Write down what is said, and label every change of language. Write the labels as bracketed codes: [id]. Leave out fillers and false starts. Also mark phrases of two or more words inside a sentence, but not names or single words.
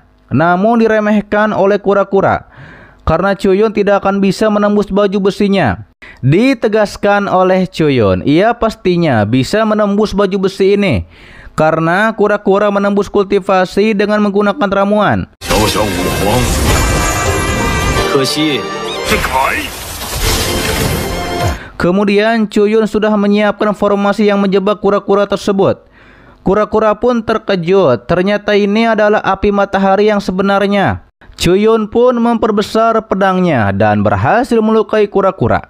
[id] Namun diremehkan oleh kura-kura karena Cuyun tidak akan bisa menembus baju besinya. Ditegaskan oleh Cuyun, ia pastinya bisa menembus baju besi ini karena kura-kura menembus kultivasi dengan menggunakan ramuan. [zh] 小小武皇，可惜是凯。 [id] Kemudian Chuyun sudah menyiapkan formasi yang menjebak kura-kura tersebut. Kura-kura pun terkejut, ternyata ini adalah api matahari yang sebenarnya. Chuyun pun memperbesar pedangnya dan berhasil melukai kura-kura.